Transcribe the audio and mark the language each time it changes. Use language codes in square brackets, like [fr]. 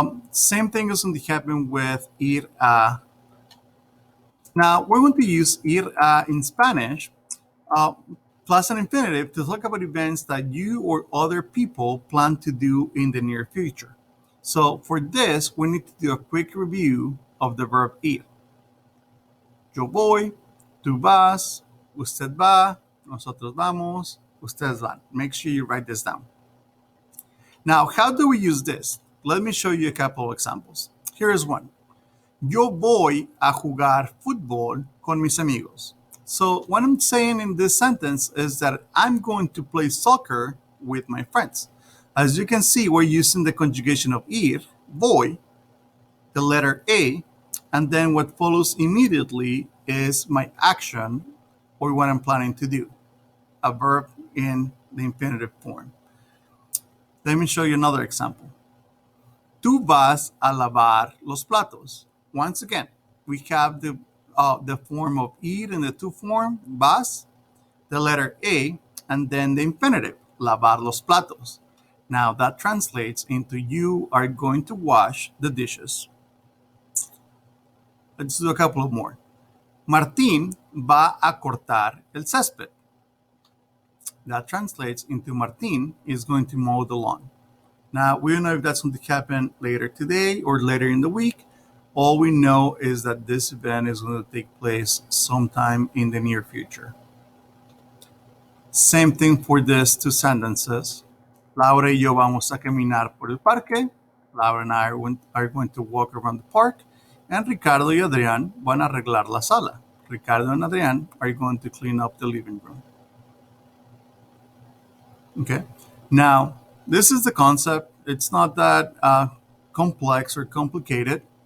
[en] Same thing is going to happen with ir a. Now, we're going to use ir a in Spanish uh, plus an infinitive to talk about events that you or other people plan to do in the near future. So for this, we need to do a quick review of the verb ir. [es] Yo voy, tú vas, usted va, nosotros vamos, ustedes van. [en] Make sure you write this down. Now, how do we use this? Let me show you a couple of examples. Here is one. [es] Yo voy a jugar fútbol con mis amigos. [en] So what I'm saying in this sentence is that I'm going to play soccer with my friends. As you can see, we're using the conjugation of ir, voy, the letter A, and then what follows immediately is my action or what I'm planning to do, a verb in the infinitive form. Let me show you another example. [es] Tú vas a lavar los platos. [en] Once again, we have the form of ir in the to form, vas, the letter A, and then the infinitive, lavar los platos. Now that translates into you are going to wash the dishes. Let's do a couple of more. [es] Martín va a cortar el césped. [en] That translates into Martín is going to mow the lawn. Now, we don't know if that's going to happen later today or later in the week. All we know is that this event is going to take place sometime in the near future. Same thing for these two sentences. [es] Laura y yo vamos a caminar por el parque. [en] Laura and I are going to walk around the park. And [es] Ricardo y Adrián van a arreglar la sala. [en] Ricardo and Adrián are going to clean up the living room. Okay. Now, this is the concept. It's not that complex or complicated.